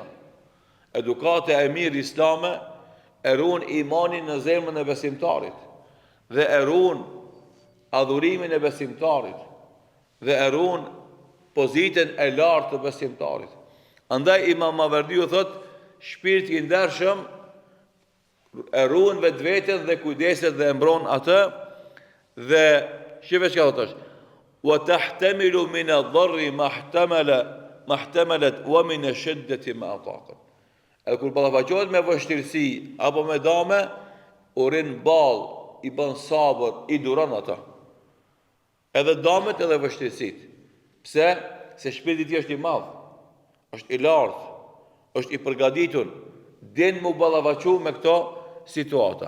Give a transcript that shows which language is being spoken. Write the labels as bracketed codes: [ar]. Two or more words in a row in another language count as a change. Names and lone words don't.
[sq] Edukata e mirë islame e ruan imanin në zemrën e besimtarit dhe e ruan adhurimin e besimtarit dhe e ruan pozitën e lartë të besimtarit. Andaj Imam Maverdiu thot, shpirti i ndershëm e ruan vetveten dhe kujdeset dhe e mbron atë dhe shive çka thotë. [ar] وتحتمل من الضر ما احتملت ومن الشدة ما أطاقت. [sq] E kur ballafaqohet me vështirësi apo me dame, urin ball, i bën sabër, i duron ata. Edhe damet edhe vështirësit. Pse? Se shpirti i tij është i madh, është i lartë, është i përgatitur, din mu ballafaqu me këto situata.